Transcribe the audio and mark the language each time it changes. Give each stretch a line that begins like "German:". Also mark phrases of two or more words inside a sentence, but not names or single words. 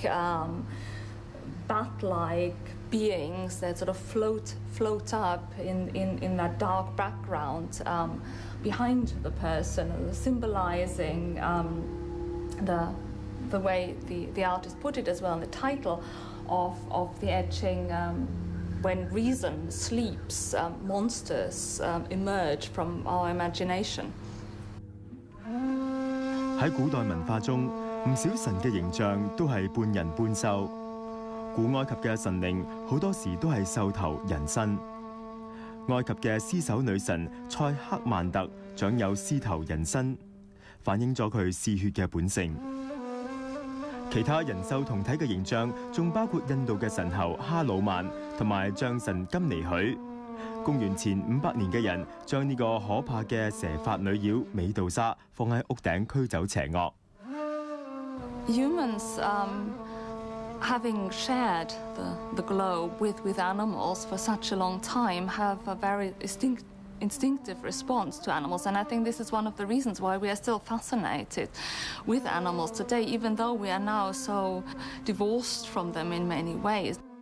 English: bat-like beings that sort of float up in that dark background behind the person, symbolizing the way the artist put it as well in the title of the etching. When reason sleeps, monsters emerge from our imagination.
Cantonese: 喺古代文化中，唔少神嘅形象都係半人半獸。古埃及嘅神靈好多時都係獸頭人身。埃及嘅獅首女神塞克曼特長有獅頭人身，反映咗佢嗜血嘅本性。其他人獸同體嘅形象仲包括印度嘅神猴哈魯曼同埋象神金尼許。公元前500年嘅人將呢個可怕嘅蛇髮女妖美杜莎放喺屋頂驅走邪惡。
English: Humans, having shared the globe with animals for such a long time, have a very instinctive response to animals, and I think this is one of the reasons why we are still fascinated with animals today, even though we are now so divorced from them in many ways.